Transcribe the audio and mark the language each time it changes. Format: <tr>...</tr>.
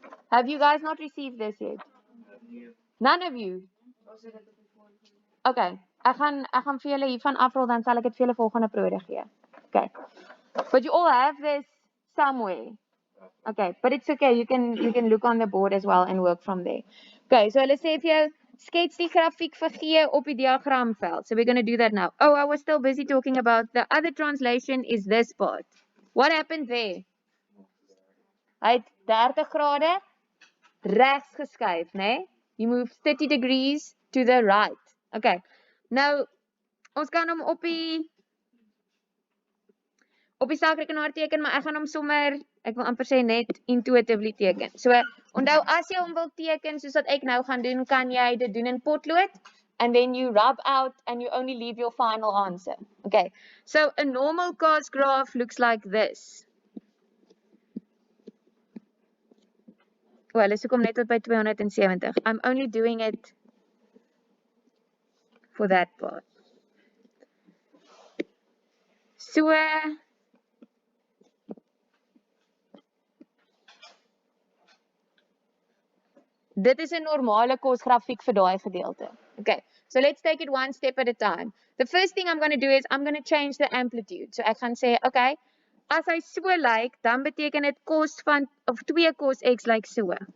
<en>Have you guys not received this yet? None of you? Okay.</en> <af>Ek gaan vir julle hiervan afrol, dan sal ek dit vir julle volgende periode gee.</af> <en>Okay. But you all have this somewhere. Okay, but it's okay. You can look on the board as well and work from there.</en> <af>Okay, so hulle sê vir jou skets die grafiek vir G op die diagramveld.</af> <en>So we're going to do that now. Oh, I was still busy talking about the other translation is this part. What happened there?</en> <af>Hy het 30 grade regs geskuif, né?</af> <en>You move 30 degrees to the right.</en> <af>Okay. Nou ons kan hom op die sakrekenaar teken, maar ek gaan hom sommer, ek wil amper sê net intuitively teken. So, onthou as jy hom wil teken soos wat ek nou gaan doen, kan jy dit doen in potlood</af> <en>and then you rub out and you only leave your final answer.</en> <af>Okay.</af> <en>So a normal cost graph looks like this. Well, let's</en> <af>kom net tot by</af> <en>270. I'm only doing it for that part.</en> <af>So dit is 'n normale kosgrafiek vir daai gedeelte.</af> <en>Okay, so let's take it one step at a time. The first thing I'm going to do is I'm going to change the amplitude.</en> <af>So ek gaan sê, okay, as hy so lyk, dan beteken dit kos van of 2 cos x lyk so.</af>